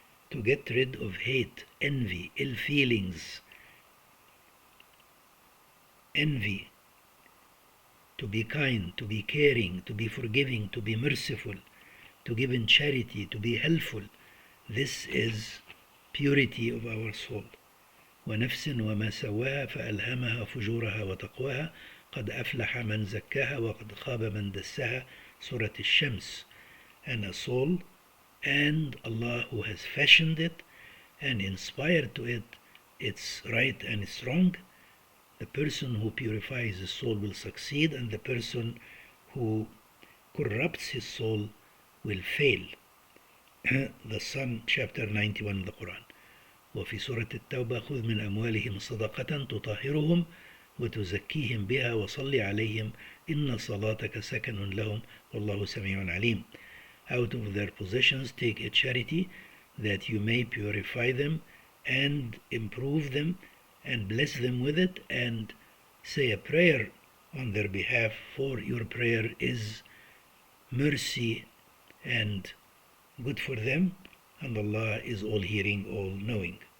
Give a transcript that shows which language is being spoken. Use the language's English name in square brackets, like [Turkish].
[English] To get rid of hate, envy, ill feelings, envy, to be kind, to be caring, to be forgiving, to be merciful, to give in charity, to be helpful. This is purity of our soul. [Arabic] ونفس وما سواها فألهمها فجورها وتقواها قد أفلح من زكاها وقد خاب من دساها. [English] Surah Al-Shams. And a soul, and Allah who has fashioned it and inspired to it its right and its wrong. The person who purifies his soul will succeed, and the person who corrupts his soul will fail. The Sun, chapter 91 of the Quran. [Arabic] وفي سورة التوبة خذ من أموالهم صدقة تطهرهم وتزكيهم بها وصل عليهم إن صلاتك سكن لهم والله سميع عليم. [English] Out of their possessions take a charity that you may purify them and improve them and bless them with it, and say a prayer on their behalf, for your prayer is mercy and good for them, and Allah is all hearing, all knowing.